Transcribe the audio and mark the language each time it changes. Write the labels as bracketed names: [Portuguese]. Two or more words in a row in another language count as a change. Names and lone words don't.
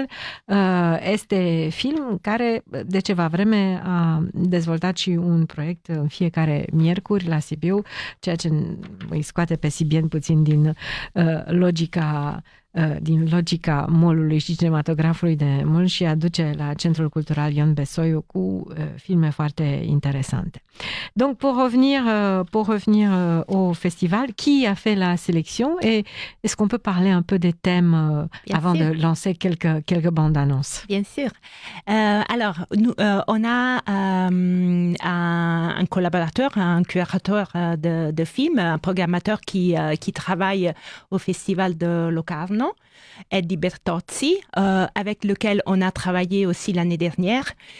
[Romanian] Este Film care de ceva vreme a dezvoltat și un proiect în fiecare miercuri la Sibiu, ceea ce îi scoate pe sibieni puțin din logica mall-ului și cinematografului de mall și aduce la Centrul Cultural Ion Besoiu cu filme foarte interesante. [French] Donc pour revenir au festival, qui a fait la sélection et est-ce qu'on peut parler un peu des thèmes avant de lancer quelques bandes annonces? Bien sûr. Alors, nous, on a un collaborateur, un curateur de films, un programmateur qui travaille au Festival de Locarno, Eddie Bertozzi, avec lequel on a travaillé aussi l'année dernière.